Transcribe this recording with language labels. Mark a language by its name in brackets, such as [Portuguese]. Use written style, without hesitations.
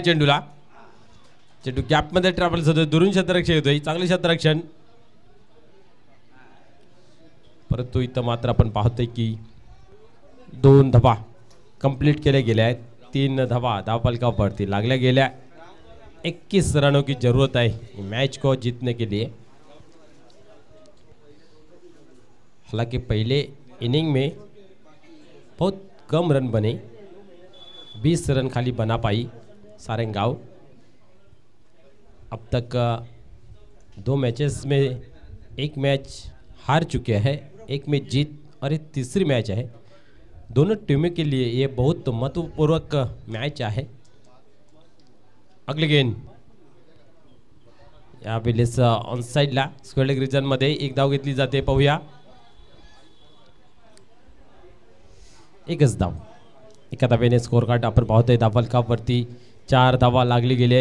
[Marathi] चेंडूला चेंडू गॅप मध्ये ट्रॅव्हल्स होतोय. दुरून क्षेत्ररक्षण येतोय. चांगले क्षेत्ररक्षण, परंतु इथं मात्र आपण पाहतोय की 2 धावा कंप्लीट केल्या गेल्या आहेत. 3 धावा धावफलकावरती लागल्या गेल्या. [Hindi] 21 रनों की जरूरत है मैच को जीतने के लिए. हालांकि पहले इनिंग में बहुत कम रन बने, 20 रन खाली बना पाई सारंगाव. अब तक 2 मैचेस में 1 मैच हार चुके हैं, 1 में जीत और एक तीसरी मैच है. दोनों टीमों के लिए ये बहुत महत्वपूर्ण मैच है. [Marathi] अगले गेंद या वेळेस ऑन साइडला स्क्वेअर लेग रिजन मध्ये 1 धाव घेतली जाते. पाहूया 1च धाव. एका धावेने स्कोर कार्ड आपण पाहतोय. धावफलकावरती 4 धावा लागली गेल्या.